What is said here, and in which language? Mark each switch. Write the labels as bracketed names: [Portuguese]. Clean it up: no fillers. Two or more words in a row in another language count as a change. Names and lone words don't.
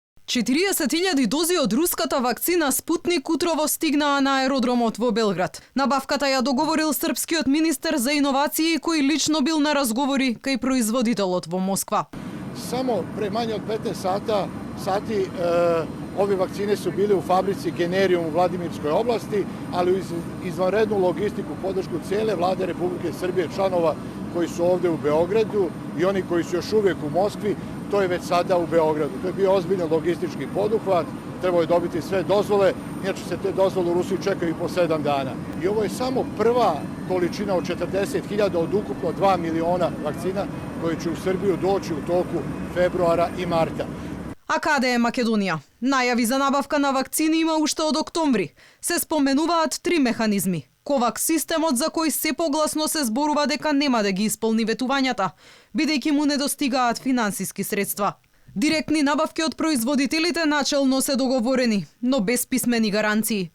[Macedonian] 40.000 дози од руската вакцина Спутник утрово стигнаа на аеродромот во Белград. Набавката ја договорил српскиот министер за иновации кој лично бил на разговори кај производителот во Москва. [Serbian] Само pre manje od 15 sati ove vakcine su bile u fabrici Generium u Vladimirskoj oblasti, ali uz izvanrednu logistiku, podršku cele vlade Republike Srbije, članova koji su ovde u Beogradu i oni koji su još uvijek u Moskvi, to je već sada u Beogradu. To je bio ozbiljan logistički poduhvat, trebalo je dobiti sve dozvole, inače se te dozvole u Rusiji čekaju po 7 dana. I ovo je samo prva količina od 40.000 od ukupno 2 miliona vakcina koje će u Srbiju doći u toku februara i marta. [Macedonian] А каде е Македонија? Најави за набавка на вакцини има уште од октомври. Се споменуваат 3 механизми. Ковакс системот за кој се погласно се зборува дека нема да ги исполни ветувањата, бидејќи му недостигаат финансиски средства. Директни набавки од производителите начелно се договорени, но без писмени гаранции.